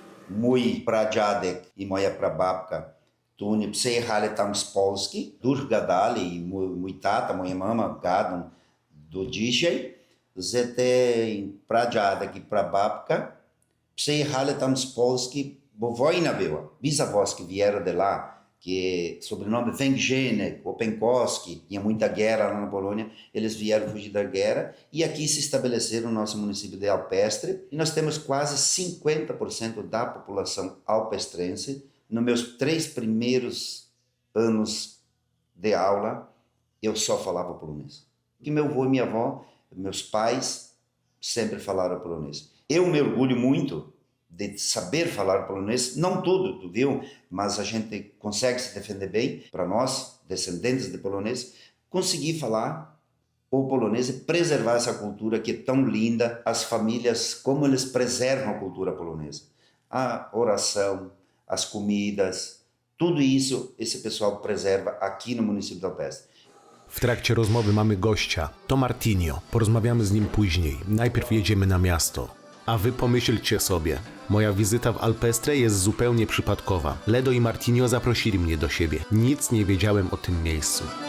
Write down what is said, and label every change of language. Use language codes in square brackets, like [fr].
[pl] Mój pradziadek i moja prababka, tu oni przyjechali tam z Polski, dużo gadali i mój tata, moja mama gadą do dzisiaj, że te pradziadek i prababka przyjechali tam z Polski, bo wojna była. [pt] Bisavós vieram de lá, que sobrenome Węgrzynek, Openkowski, tinha muita guerra lá na Polônia, eles vieram fugir da guerra e aqui se estabeleceram no nosso município de Alpestre e nós temos quase 50% da população alpestrense. Nos meus 3 primeiros anos de aula, eu só falava polonês. Porque meu avô e minha avó, meus pais, sempre falaram polonês. Eu me orgulho muito de saber falar polonês, não tudo, viu? Mas a gente consegue se defender bem. Para nós, descendentes de polonês, conseguir falar o polonês e preservar essa cultura que é tão linda. As famílias, como eles preservam a cultura polonesa. A oração, as comidas, tudo isso esse pessoal preserva aqui no município de Alpestre. [pl] W trakcie rozmowy mamy gościa, to Martinho. Porozmawiamy z nim później. Najpierw jedziemy na miasto. A wy pomyślcie sobie, moja wizyta w Alpestre jest zupełnie przypadkowa. Ledo i Martinho zaprosili mnie do siebie. Nic nie wiedziałem o tym miejscu.